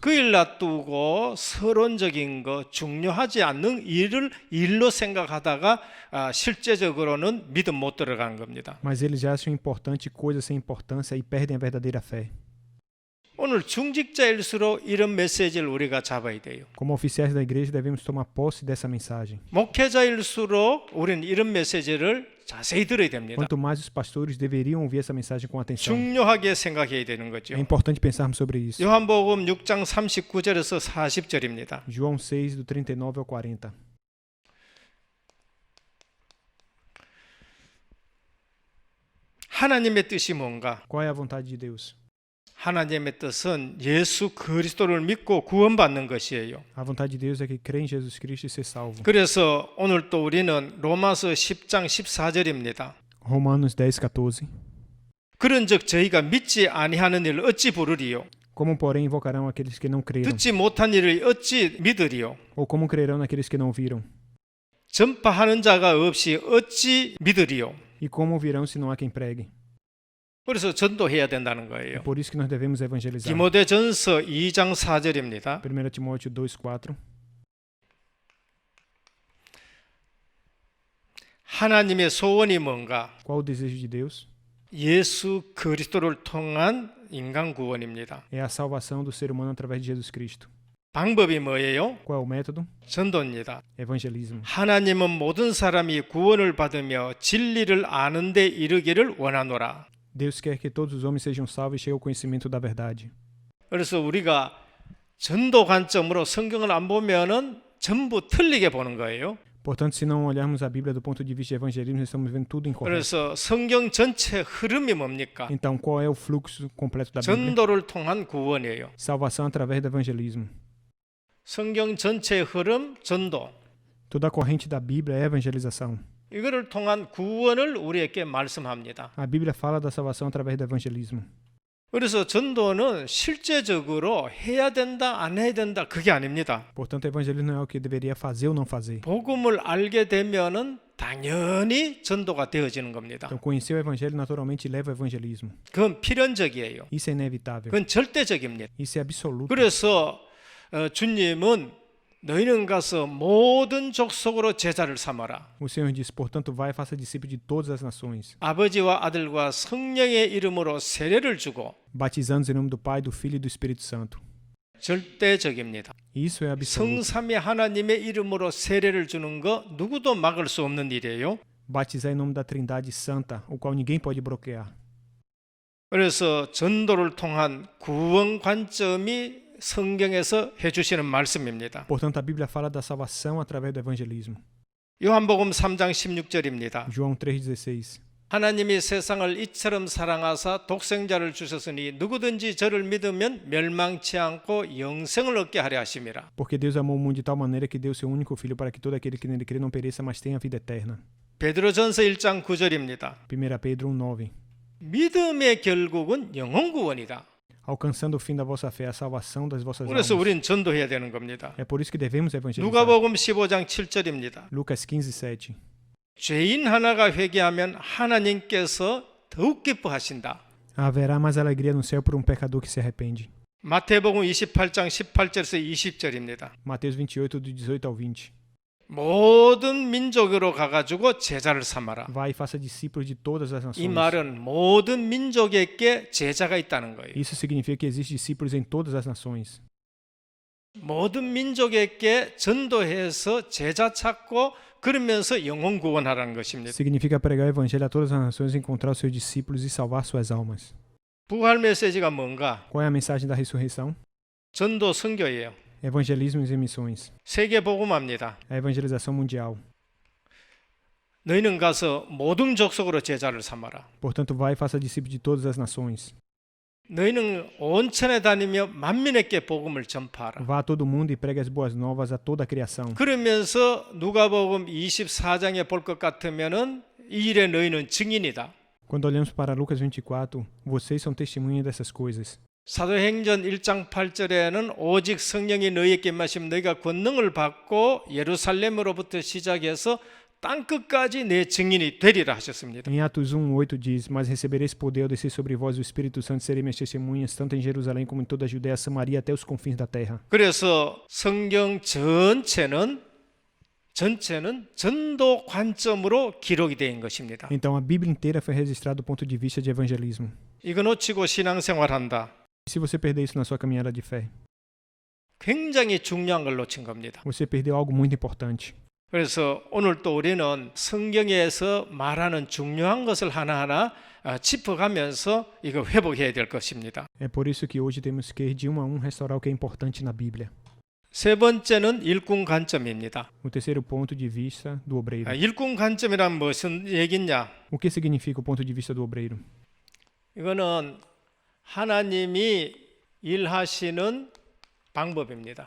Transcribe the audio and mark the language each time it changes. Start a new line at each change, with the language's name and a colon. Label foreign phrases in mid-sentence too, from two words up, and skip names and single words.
Korean: 그 일 놔두고 서론적인 거 중요하지 않는 일을 일로 생각하다가 실제적으로는 믿음 못 들어가는 겁니다.
Portuguese: Mas eles já acham importante coisas sem importância e perdem a verdadeira fé.
Korean: 오늘 중직자일수록 이런 메시지를 우리가 잡아야 돼요.
Portuguese: Como oficiais da igreja, devemos tomar posse dessa mensagem.
Korean: 목회자일수록 우리는 이런 메시지를 자세히 들어야 됩니다.
Portuguese: Quanto mais os pastores deveriam ouvir essa mensagem com atenção.
Korean: 중요하게 생각해야 되는 거죠.
Portuguese: É importante pensarmos sobre isso.
Korean: 요한복음 6장 39절에서 40절입니다.
Portuguese: João 6, do 39 ao 40.
Korean: 하나님의 뜻이 뭔가?
Portuguese: Qual é a vontade de Deus?
Korean: 하나님의 뜻은 예수 그리스도를 믿고 구원받는 것이에요.
Portuguese: A vontade de Deus é que crê em Jesus Cristo e ser salvo.
Korean: 그래서 오늘 또 우리는 로마서 10장 14절입니다.
Portuguese: Romanos 10:14.
Korean: 그런즉 저희가 믿지 아니하는 일을 어찌 부르리요?
Portuguese: Como, porém, invocarão aqueles que não creram?
Korean: 듣지 못한 일을 어찌 믿으리요?
Portuguese: Ou como crerão naqueles que não viram?
Korean: 전파하는 자가 없이 어찌 믿으리요?
Portuguese: E como ouvirão se não há quem pregue?
Korean: 그래서 전도해야 된다는 거예요.
Portuguese: É por isso que nós devemos evangelizar.
Korean: 디모데전서 2장 4절입니다.
Portuguese: 1 Timóteo 2:4.
Korean: 하나님의 소원이 뭔가?
Portuguese: Qual o desejo de Deus?
Korean: 예수 그리스도를 통한 인간 구원입니다.
Portuguese: É a salvação do ser humano através de Jesus Cristo.
Korean: 방법이 뭐예요?
Portuguese: Qual é o método?
Korean: 전도입니다.
Portuguese: Evangelismo.
Korean: 하나님은 모든 사람이 구원을 받으며 진리를 아는 데 이르기를 원하노라.
Portuguese: Deus quer que todos os homens sejam salvos e cheguem ao conhecimento da verdade.
Korean: 그래서 우리가 전도 관점으로 성경을 안 보면은 전부 틀리게 보는 거예요.
Portuguese: Portanto, se não olharmos a Bíblia do ponto de vista de evangelismo, nós estamos vendo tudo incorreto.
Korean: 그래서 성경 전체 흐름이 뭡니까?
Portuguese: Então, qual é o fluxo completo da Bíblia?
Korean: 전도를 통한 구원이에요.
Portuguese: Salvação através do evangelismo.
Korean: 성경 전체의 흐름, 전도.
Portuguese: Toda a corrente da Bíblia é evangelização.
Korean: 이거를 통한 구원을 우리에게 말씀합니다.
Portuguese: A Bíblia fala da salvação através do evangelismo.
Korean: 그래서 전도는 실제적으로 해야 된다, 안 해야 된다, 그게 아닙니다.
Portuguese: Portanto, o evangelismo não é o que deveria fazer ou não fazer.
Korean: 복음을 알게 되면은 당연히 전도가 되어지는 겁니다.
Portuguese: Então, conhecer o evangelho naturalmente leva ao evangelismo.
Korean: 그건 필연적이에요.
Portuguese: Isso é inevitável.
Korean: 그건 절대적입니다.
Portuguese: Isso é absoluto.
Korean: 그래서 주님은 너희는 가서 모든 족속으로 제자를 삼아라.
Portuguese: O Senhor diz, portanto, vai e faça discípulo de todas as nações,
Korean: 아버지와 아들과 성령의 이름으로 세례를 주고
Portuguese: batizando-os em nome do Pai, do Filho e do Espírito Santo.
Korean: 절대적입니다.
Portuguese: Isso é absoluto.
Korean: 성삼위 하나님의 이름으로 세례를 주는 거 누구도 막을 수 없는 일이에요.
Portuguese: Batizar em nome da Trindade Santa, o qual ninguém pode bloquear.
Korean: 그래서 전도를 통한 구원 관점이 성경에서 해주시는 말씀입니다.
Portuguese: Portanto, a Bíblia fala da salvação através do evangelismo.
Korean: 요한복음 3장 16절입니다.
Portuguese: João 3,16.
Korean: 하나님이 세상을 이처럼 사랑하사 독생자를 주셨으니 누구든지 저를 믿으면 멸망치 않고 영생을 얻게 하려 하심이라.
Portuguese: Porque Deus amou o mundo de tal maneira que deu seu único Filho para que todo aquele que nele crê não pereça, mas tenha vida eterna.
Korean: 베드로전서 1장 9절입니다.
Portuguese: 1 Pedro 1,9.
Korean: 믿음의 결국은 영혼 구원이다.
Portuguese: Alcançando o fim da vossa fé, a salvação das vossas
Korean: 그래서
Portuguese: almas.
Korean: 우리는 전도해야 되는 겁니다.
Portuguese: É por isso que devemos evangelizar.
Korean: 누가복음 15장 7절입니다.
Portuguese: Lucas 15:7.
Korean: 죄인 하나가 회개하면 하나님께서 더욱 기뻐하신다.
Portuguese: Haverá mais alegria no céu por um pecador que se arrepende.
Korean: 마태복음 28장 18절에서 20절입니다.
Portuguese: Mateus 28, do 18 ao 20.
Korean: 모든 민족으로 가가지고 제자를 삼아라.
Portuguese: Vai e faça discípulos de todas as
Korean: 이
Portuguese: nações.
Korean: 말은 모든 민족에게 제자가 있다는 거예요.
Portuguese: Isso significa que existem discípulos em todas as nações.
Korean: 모든 민족에게 전도해서 제자 찾고 그러면서 영혼 구원하라는 것입니다.
Portuguese: Significa pregar o evangelho a todas as nações, encontrar os seus discípulos e salvar suas almas.
Korean: 부활 메시지가 뭔가?
Portuguese: Qual é a mensagem da ressurreição?
Korean: 전도 선교예요.
Portuguese: Evangelismos e missões.
Korean: 세계 복음합니다.
Portuguese: A evangelização mundial.
Korean: 너희는 가서 모든 족속으로 제자를 삼아라.
Portuguese: Portanto, vai e faça discípulos de todas as nações.
Korean: 너희는 온 천에 다니며 만민에게 복음을 전파하라.
Portuguese: Vá a todo mundo e pregue as boas novas a toda a criação.
Korean: 그러면서 누가복음 24장에 볼 것 같으면은 이 일에 너희는 증인이다.
Portuguese: Quando olhamos para Lucas 24, vocês são testemunhas dessas coisas.
Korean: 사도행전 1장 8절에는 오직 성령이 너희에게 임하시면 너희가 권능을 받고 예루살렘으로부터 시작해서 땅끝까지 내 증인이 되리라 하셨습니다.
Portuguese: Em Atos 1:8 diz, mas recebereis poder ao descer sobre vós o Espírito Santo, serei minhas testemunhas, tanto em Jerusalém como em toda a Judéia, Samaria, até os confins da terra.
Korean: 그래서 성경 전체는 전도 관점으로 기록이 된 것입니다.
Portuguese: Então, a Bíblia inteira foi registrada do ponto de vista de evangelismo.
Korean: 이거 놓치고 신앙생활한다.
Portuguese: E se você perder isso na sua caminhada de fé,
Korean: 굉장히 중요한 걸 놓친 겁니다.
Portuguese: você perdeu algo muito importante.
Korean: 그래서 오늘 또 우리는 성경에서 말하는 중요한 것을 하나하나 짚어가면서 이거 회복해야 될 것입니다.
Portuguese: É por isso que hoje temos que ir de um a um restaurar o que é importante na Bíblia.
Korean: 세 번째는 일꾼 관점입니다.
Portuguese: O terceiro ponto de vista do obreiro.
Korean: 일꾼 관점이란 무슨 얘기냐?
Portuguese: O que significa o ponto de vista do obreiro?
Korean: 이거는 하나님이 일하시는 방법입니다.